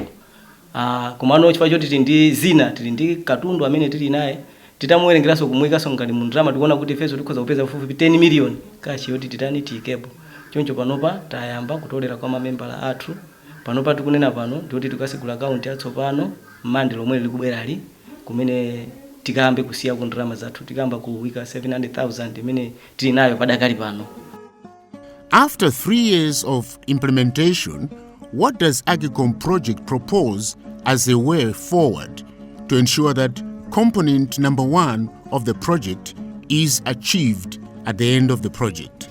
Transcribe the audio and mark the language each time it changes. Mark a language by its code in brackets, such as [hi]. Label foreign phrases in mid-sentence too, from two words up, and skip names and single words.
[ny] Komano chifukwa choti tili ndi zina tili ndi katundu amene tili naye titamuwerengeranso kumwikaso ngati mu ndalama tikuona kuti ifeso tikhoza kupeza pafupi 10 million kachi yoti titani tiyikepo. Choncho panopa tayamba kutolera kwa mamembala athu. Panopa tikunena pano ndikuti tikasegula account yatsopano mande lomwe likubwerali kumene tikambe kusiya ku ndalama zathu tikamba kuwika 700,000 imene tili nayo padakali pano. [en] After 3 years of implementation, what does AGCOM Project propose as a way forward to ensure that component number 1 of the project is achieved at the end of the project?